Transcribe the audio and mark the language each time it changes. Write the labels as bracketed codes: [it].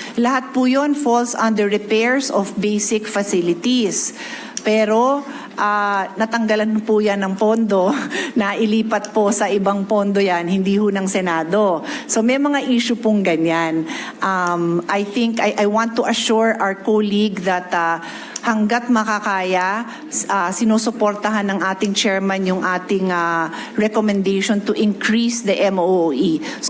[tl] Lahat po yun [en] falls under repairs of basic facilities. [tl] Pero natanggalan po yan ng pondo, na ilipat po sa ibang pondo yan, hindi ho ng Senado. So may mga issue pong ganyan. [en] I think I want to assure our colleague that [tl] hanggat makakaya, sinusuportahan ng ating chairman yung ating recommendation [en] to increase the MOOE.